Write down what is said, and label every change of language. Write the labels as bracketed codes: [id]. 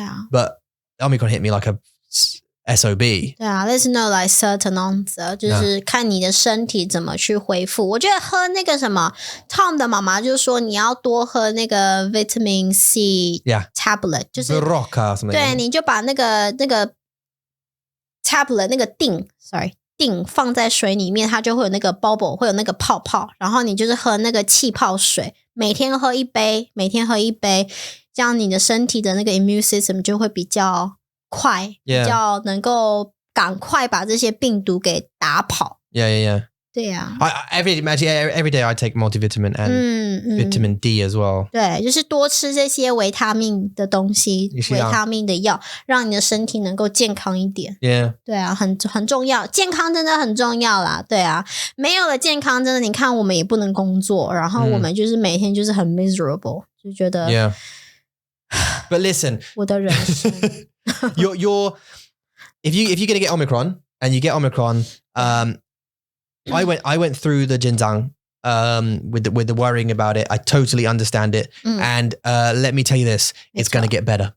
[en] But Omicron hit me like a SOB. [zh] 对啊 [en] there's no like certain answer [zh] 就是看你的身体怎么去恢复。我觉得喝那个什么 Tom 的妈妈就说你要多喝那个 vitamin C tablet 就是对你就把那个 tablet 那个锭放在水里面，它就会有那个 bubble 会有那个泡泡，然后你就是喝那个气泡水，每天喝一杯，这样你的身体的那个 immune system 就会比较快，比较能够赶快把这些病毒给打跑。 [en] Yeah. [zh] 对呀。 [en] Every day I take multivitamin and vitamin D as well. [zh] 对，就是多吃这些维他命的东西，维他命的药，让你的身体能够健康一点。 [en] Yeah. [zh] 对啊，很重要，健康真的很重要啦。对啊，没有了健康，真的你看我们也不能工作，然后我们就是每天就是很 miserable， 就觉得。 [en] Yeah. But listen, [zh] 我的人生。 [en] you're if you're going to get Omicron and you get Omicron, I went through the Jinzang with the worrying about it. I totally understand it. And let me tell you this, it's going to get better.